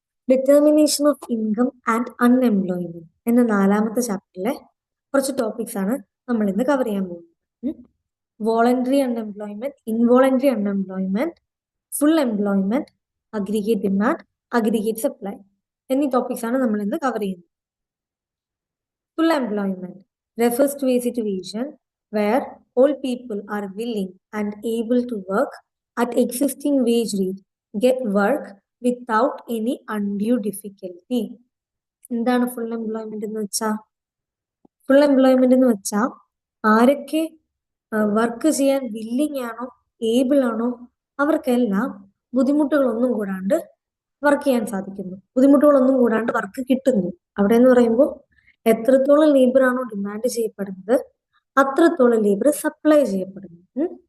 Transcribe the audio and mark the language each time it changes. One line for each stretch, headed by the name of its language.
Malayalam: Determination of income and unemployment എന്ന നാലാമത്തെ ചാപ്റ്ററിലെ കുറച്ച് ടോപ്പിക്സ് ആണ് നമ്മൾ ഇന്ന് കവർ ചെയ്യാൻ പോകുന്നത്. Voluntary unemployment, involuntary unemployment, full employment, aggregate demand, aggregate supply എന്നീ ടോപ്പിക്സ് ആണ് നമ്മൾ ഇന്ന് കവർ ചെയ്യുന്നത്.
English: Full employment refers to a situation where all people are willing and able to work at existing wage rate, get work without any undue difficulty.
Malayalam: എന്താണ് full employment എന്ന് വെച്ചാൽ? Full employment എന്ന് വെച്ചാൽ ആരൊക്കെ വർക്ക് ചെയ്യാൻ willing ആണോ, able ആണോ, അവർക്കെല്ലാം ബുദ്ധിമുട്ടുകളൊന്നും കൂടാണ്ട് വർക്ക് ചെയ്യാൻ സാധിക്കുന്നു. ബുദ്ധിമുട്ടുകളൊന്നും കൂടാണ്ട് വർക്ക് കിട്ടുന്നു. അവിടെ എന്ന് പറയുമ്പോൾ എത്രത്തോളം ലേബർ ആണോ ഡിമാൻഡ് ചെയ്യപ്പെടുന്നത് അത്രത്തോളം ലേബർ സപ്ലൈ ചെയ്യപ്പെടുന്നു.